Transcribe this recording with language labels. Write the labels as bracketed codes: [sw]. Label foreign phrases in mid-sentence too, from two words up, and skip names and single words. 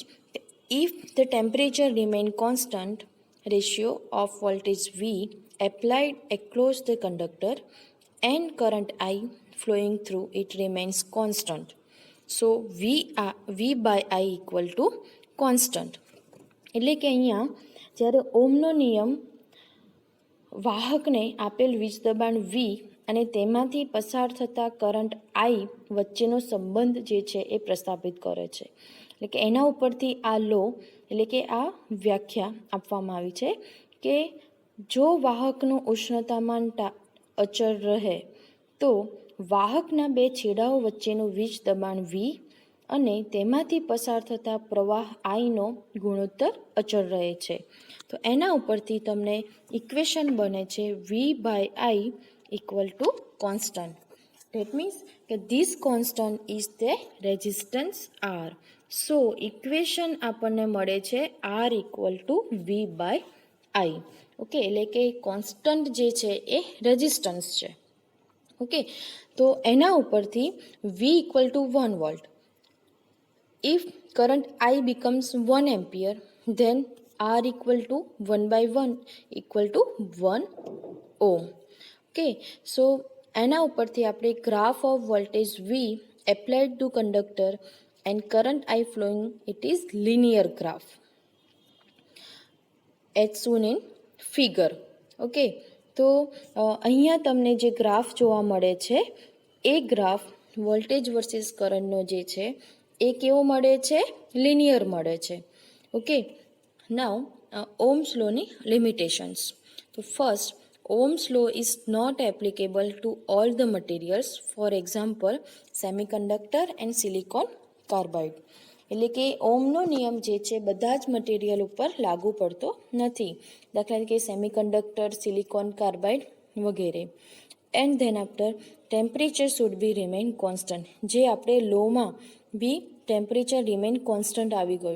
[en] If the temperature remain constant, ratio of voltage V applied across the conductor and current I flowing through it remains constant. So V by I equal to constant. [gu] એટલે કે અહીંયા જ્યારે ઓમનો નિયમ વાહકને આપેલ વીજ દબાણ V અને તેમાંથી પસાર થતા કરંટ I વચ્ચેનો સંબંધ જે છે એ પ્રસ્થાપિત કરે છે. એટલે કે એના ઉપરથી આ લો એટલે કે આ વ્યાખ્યા આપવામાં આવી છે કે જો વાહકનું ઉષ્ણતામાન અચળ રહે તો વાહકના બે છેડાઓ વચ્ચેનું વીજ દબાણ V અને તેમાંથી પસાર થતા પ્રવાહ આઈનો ગુણોત્તર અચળ રહે છે. તો એના ઉપરથી તમને ઇક્વેશન બને છે [en] V by I equal to constant. That means કે this constant is the resistance R. So [gu] ઇક્વેશન આપણને મળે છે [en] R equal to V by I. [gu] ઓકે, એટલે કે કોન્સ્ટન્ટ જે છે એ રેઝિસ્ટન્સ છે. ઓકે, તો એના ઉપરથી [en] V equal to 1 volt. If current I becomes 1 ampere, then R equal to 1 by 1 equal to 1 ohm. Okay, so [gu] એના ઉપરથી આપણે [en] graph of voltage V applied to conductor and current I flowing, it is linear graph as shown in figure. [gu] Okay, તો અહીંયા તમને જે ગ્રાફ જોવા મળે છે એ [en] graph voltage versus currentનો [gu] જે છે એ કેવો મળે છે? લિનિયર મળે છે. ઓકે, [en] now Ohm's lawની limitations. [gu] તો ફર્સ્ટ, [en] Ohm's law is not applicable to all the materials, for example, semiconductor and silicon carbide. [gu] એટલે કે ઓહ્મનો નિયમ જે છે બધા જ મટીરિયલ ઉપર લાગુ પડતો નથી. દાખલા તરીકે [en] semiconductor, silicon carbide [gu] વગેરે. [en] And then after temperature should be remain constant. [gu] જે આપણે લોમાં [en] be temperature remain constant [gu] આવી ગયું.